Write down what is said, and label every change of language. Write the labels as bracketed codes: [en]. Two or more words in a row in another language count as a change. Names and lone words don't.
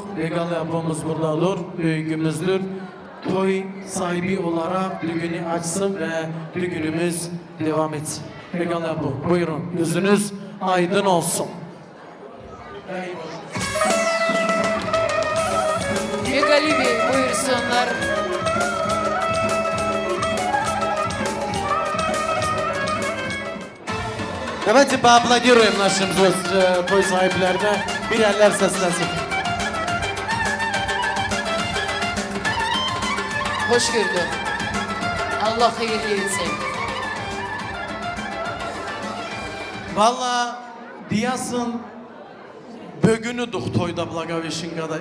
[tr] Regal ablamız buradadır, büyüğümüzdür. Toy sahibi olarak düğünü açsın ve düğünümüz devam etsin. Regal abla, buyurun, yüzünüz aydın olsun. Regali Bey buyursunlar. [ru] Давайте поаплодируем нашим [tr] toy sahiplerine. Bir eller seslensin. Hoş gördük. Allah hayırlı etsin. Valla diyasın bugünüdük toyda Blagaveşinka'da.